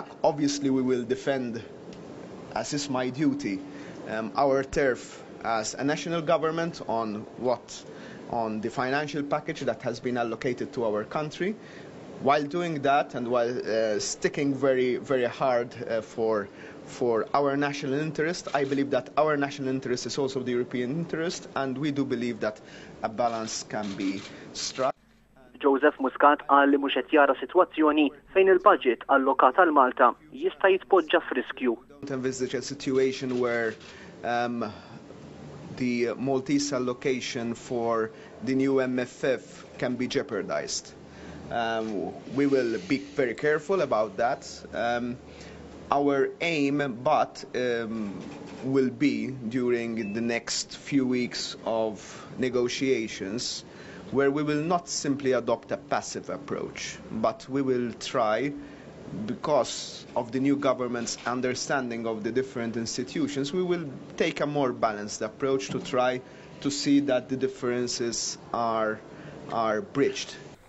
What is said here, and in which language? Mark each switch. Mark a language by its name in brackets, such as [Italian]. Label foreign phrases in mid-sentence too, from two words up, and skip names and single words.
[English] Obviously, we will defend, as is my duty, our turf as a national government on the financial package that has been allocated to our country. While doing that and while sticking very, very hard for our national interest, I believe that our national interest is also the European interest, and we do believe that a balance can be struck. [Maltese] Joseph Muscat qal li mhux qed jara sitwazzjoni fejn il-budget allokat għal Malta jista' jitpoġġa f'riskju. [English] Don't envisage a situation where the Maltese allocation for the new MFF can be jeopardized. We will be very careful about that. Our aim, will be during the next few weeks of negotiations, where we will not simply adopt a passive approach, but we will try, because of the new government's understanding of the different institutions, we will take a more balanced approach to try to see that the differences are bridged